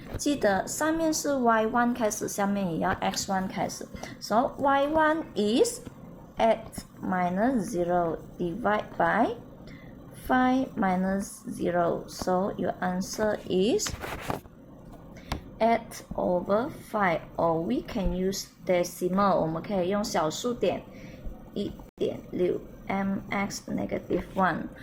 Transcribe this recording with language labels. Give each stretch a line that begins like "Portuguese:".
Chinese: 记得上面是 y1 开始，下面也要 x1 开始。
English: So y1 is at minus 0 divided by 5 minus 0. So your answer is at over 5, or we can use decimal.
Chinese: 我们可以用小数点 1.6 mx negative 1.